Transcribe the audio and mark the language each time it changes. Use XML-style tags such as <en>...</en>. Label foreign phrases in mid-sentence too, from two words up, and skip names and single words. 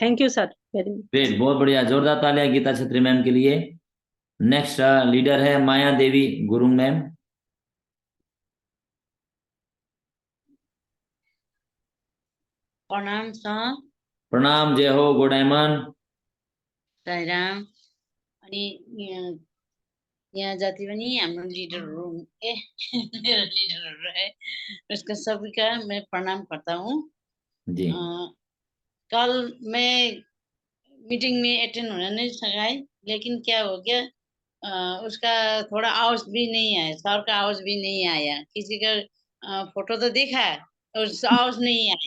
<en>thank you sir very much.</en> <hi>ग्रेट, बहुत बढ़िया, जोरदार तालियां गीता छत्री मैम के लिए।</hi> <en>next leader</en> <hi>है माया देवी गुरुंग मैम। प्रणाम सर। प्रणाम, जय हो,</hi> <en>go diamond.</en> <ne>साईराम। अनि यहाँ जति पनि हाम्रो लिडरहरू मेरो लिडरहरू है,</ne> <hi>उसका सभी का मैं प्रणाम करता हूँ। जी। कल मैं मीटिंग में अटेंड होने नहीं सका, लेकिन क्या हो गया, उसका थोड़ा आवाज भी नहीं आया, सर का आवाज भी नहीं आया, किसी का फोटो तो देखा और आवाज नहीं आया।</hi>